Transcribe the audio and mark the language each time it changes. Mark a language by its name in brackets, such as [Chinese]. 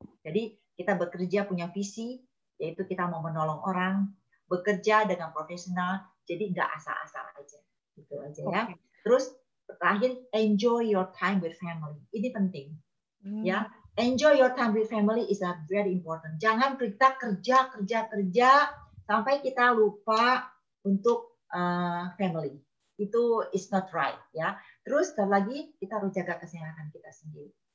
[Indonesian] Jadi kita bekerja punya visi, yaitu kita mau menolong orang, bekerja dengan profesional, jadi nggak asal-asal aja, gitu aja ya. Terus terakhir, [English] enjoy your time with family, [Indonesian] ini penting, ya. [English] Enjoy your time with family is a very important. [Indonesian] Jangan kita kerja sampai kita lupa untuk family. Itu [English] is not right [Indonesian] ya. Terus lagi kita harus jaga kesehatan kita sendiri.